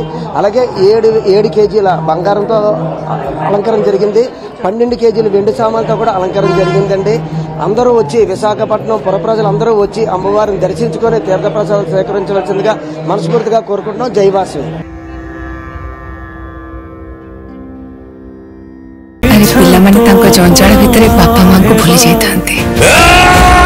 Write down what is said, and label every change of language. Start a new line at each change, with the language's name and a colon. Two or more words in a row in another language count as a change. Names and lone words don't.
Telugu: అలాగే 7 కేజీల బంగారంతో అలంకరణ జరిగింది. 12 కేజీల వెండి సామాన్లతో కూడా అలంకరణ జరిగిందండి. అందరూ వచ్చి విశాఖపట్నం పుర ప్రజలందరూ వచ్చి అమ్మవారిని దర్శించుకొని తీర్థప్రసాదాలు స్వీకరించవలసిందిగా మనస్ఫూర్తిగా కోరుకుంటున్నాం. జై వాసవి.
Odia: ପିଲାମାନେ ତାଙ୍କ ଜଞ୍ଜାଳ ଭିତରେ ବାପା ମାଙ୍କୁ ଭୁଲି ଯାଇଥାନ୍ତି।